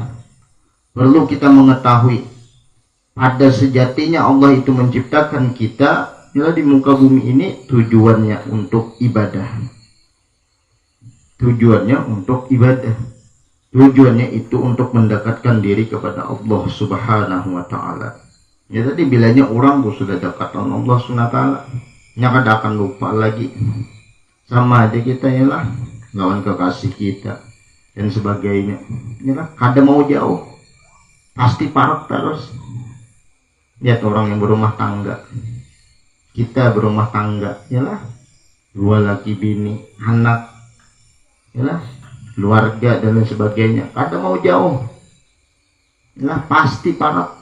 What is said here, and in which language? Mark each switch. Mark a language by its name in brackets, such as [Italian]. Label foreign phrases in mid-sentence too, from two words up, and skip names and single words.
[Indonesian] Perlu kita mengetahui pada sejatinya Allah itu menciptakan kita yalah di muka bumi ini tujuannya untuk ibadah. Tujuannya untuk ibadah. Tujuannya itu untuk mendekatkan diri kepada Allah [Arabic] Subhanahu wa taala. [Indonesian] Ya tadi bilanya orang tuh sudah dekat dengan Allah [Arabic] Subhanahu wa taala, [Indonesian] nya kada akan lupa lagi. Sama aja kita yalah lawan kekasih kita dan sebagainya. [Banjar] Yalah kada mau jauh. Pasti parok terus. [Indonesian] Lihat orang yang berumah tangga, kita berumah tangga, yalah, 2 laki bini, anak, yalah, keluarga dan lain sebagainya, [Banjar] kada mau jauh, [Indonesian] yalah, pasti parok.